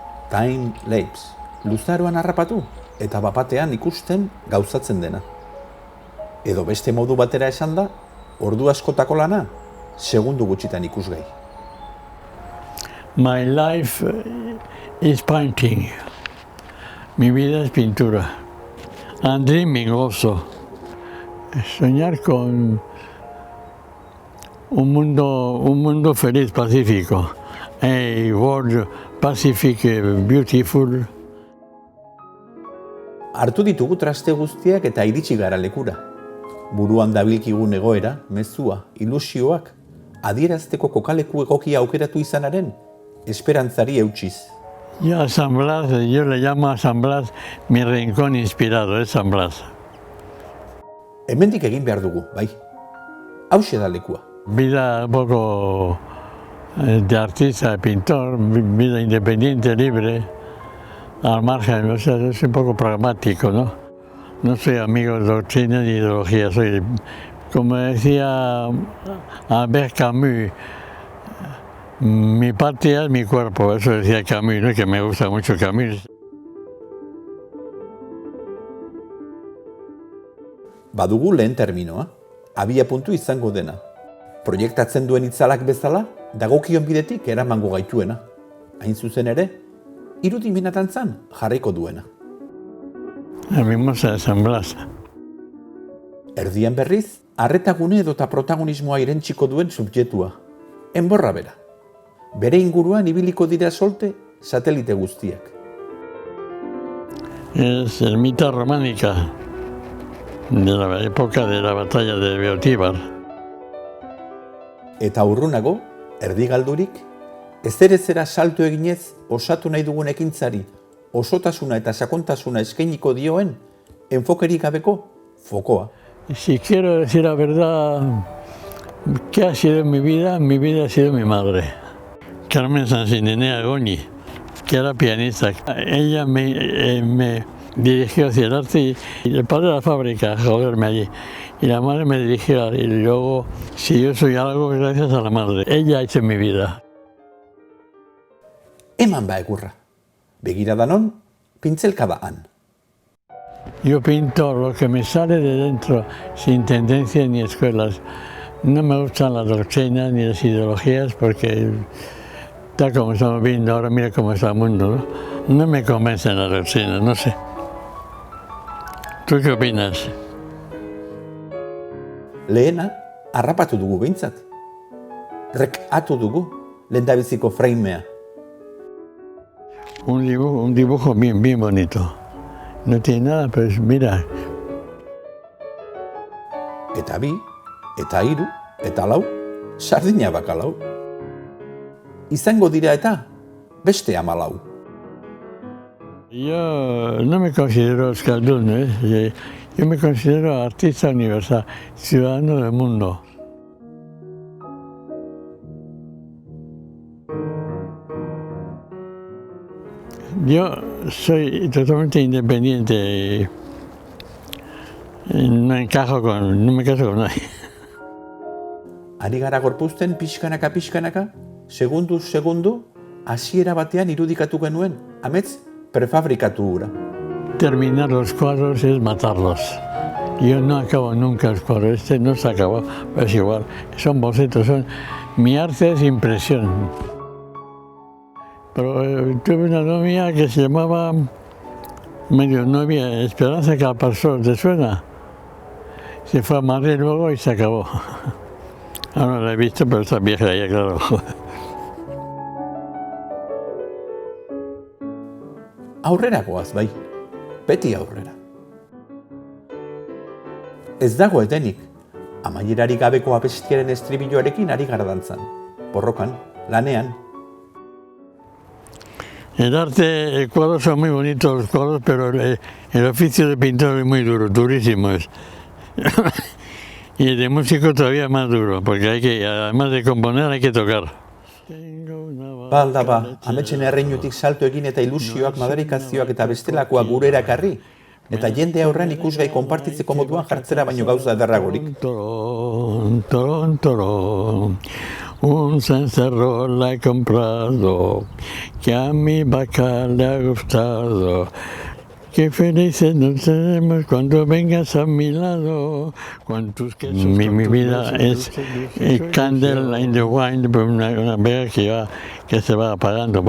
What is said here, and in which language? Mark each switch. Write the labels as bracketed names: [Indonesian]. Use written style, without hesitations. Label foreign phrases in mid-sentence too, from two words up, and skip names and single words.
[English] Time lapse, [Basque] luzaroan harrapatu eta bapatean ikusten gauzatzen dena. Edo beste modu batera esan da, ordu askotako lana, segundu gutxitan ikusgai. [English] My life is painting. [Spanish] Mi vida es pintura. [English] And dreaming also. [Spanish] Soñar con un mundo feliz, pacífico. [English] A world pacific, beautiful. [Basque] Hartu ditugu traste guztiak eta iritsi gara lekura. Buruan dabilkigun egoera, mezua, ilusioak, adierazteko kokaleku egokia aukeratu izanaren, esperantzari eutsiz. [Spanish] Yo a San Blas, yo le llamo a San Blas mi rincón inspirado, es San Blas. [Basque] Hemendik egin behar dugu, bai. Hauxe da lekua. [Spanish] Vida un poco de artista, de pintor, vida independiente, libre, al margen, o sea, es un poco pragmático, ¿no? No soy amigo de doctrina ni ideología, soy, como decía Albert Camus, mi patria es mi cuerpo, eso decía Camus, ¿no? Que me gusta mucho Camus. [Basque] Badugu lehen terminoa, abia puntu izango dena. Proiektatzen duen itzalak bezala, dagokion bidetik eramango gaituena. Hain zuzen ere, irudimenatantzan jarriko duena. [Spanish] Vimos a San Blas. [Basque] Erdian berriz, arretagune edota protagonismoa irentsiko duen subjektua. Enborra bera. Bere inguruan ibiliko dira solte satelite guztiak. [Spanish] Es ermita románica de la época de la batalla de Beotíbar. [Basque] Eta urrunago, erdi galdurik, ezerezera salto eginez osatu nahi dugun ekintzari osotasuna eta sakontasuna eskainiko dioen enfokerik gabeko fokoa. [Spanish] Si quiero decir la verdad, ¿qué ha sido mi vida? Mi vida ha sido mi madre. Carmen Sansinenea Goñi, que era pianista. Ella me dirigió hacia el arte y el padre de la fábrica, a joderme allí. Y la madre me dirigió, y luego, si yo soy algo, gracias a la madre. Ella ha hecho mi vida. [Basque] Eman ba egurra. Begirada non, pintzelkada han. [Spanish] Yo pinto lo que me sale de dentro, sin tendencias ni escuelas. No me gustan las doctrinas ni las ideologías porque, tal como estamos viendo ahora, mira cómo está el mundo, ¿no? No me convencen las doctrinas, no sé. ¿Tú qué opinas? [Basque] Lehena, harrapatu dugu behintzat. Rekatu dugu, lehendabiziko framea. [Spanish] Un dibujo bien bonito. No tiene nada, pero mira. [Basque] Eta bi, eta hiru, eta lau, sardina bakalau. Izango dira eta beste 14. [Spanish] Yo no me considero euskaldun, ¿eh? Yo me considero artista universal, ciudadano del mundo. Yo soy totalmente independiente y no me caso con nadie. [Basque] Ari gara gorpuzten pixkanaka, segundu, hasiera batean irudikatu genuen, amets prefabrikatu hura. [Spanish] Terminar los cuadros es matarlos. Yo no acabo nunca los cuadros, este no se acabó, pero es igual, son bocetos, mi arte es impresión. Pero tuve una novia que se llamaba, medio novia, Esperanza Calparsor, ¿te suena? Se fue a Madrid luego y se acabó. Ahora la he visto, pero está vieja ya, claro. [Basque] Aurrera goaz, bai. Beti aurrera. Ez dago etenik. Amaierarik gabeko abestiaren estribilloarekin ari gara dantzan. Borrokan, lanean. [Spanish] El arte, el cuadro son muy bonitos los cuadros, pero el oficio de pintor es muy duro, durísimo es. Y el de músico todavía más duro, porque hay que, además de componer, hay que tocar. [Basque] Balda ba, ametsen erreinutik salto egin eta ilusioak, madarikazioak eta bestelakoak gurera ekarri. Eta jende aurrean ikusgai konpartitzeko moduan jartzera baino gauza ederragorik. [Spanish] Un cencerro la he comprado, que a mi vaca le ha gustado. Qué felices nos seremos cuando vengas a mi lado, con tus quesos. Mi vida es candle in the wind, una vega que se va apagando.